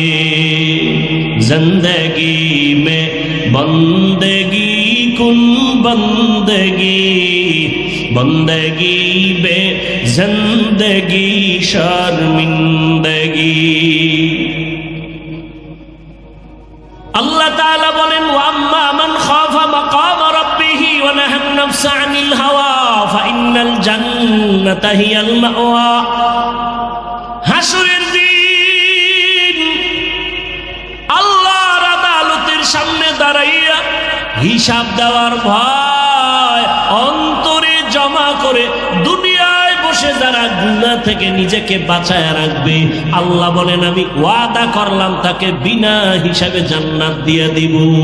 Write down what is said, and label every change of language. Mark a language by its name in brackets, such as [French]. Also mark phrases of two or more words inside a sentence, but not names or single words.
[Persian] زندگی به بندگی کن بندگی، بندگی بی زندگی شرمندگی. [Bangla] আল্লাহ তালা বলেন [Arabic] وأما من خاف مقام ربه ونهى النفس عن الهوى فإن الجنة هي المأوى. [Bangla] হাসরের দিন আল্লাহর আদালতের সামনে দাঁড়াইয়া হিসাব দেওয়ার ভয় অন্তরে জমা করে দুনিয়ায় বসে যারা গুনাহ থেকে নিজেকে বাঁচায় রাখবে, আল্লাহ বলেন আমি ওয়াদা করলাম তাকে বিনা হিসাবে জান্নাত দিয়ে দিব।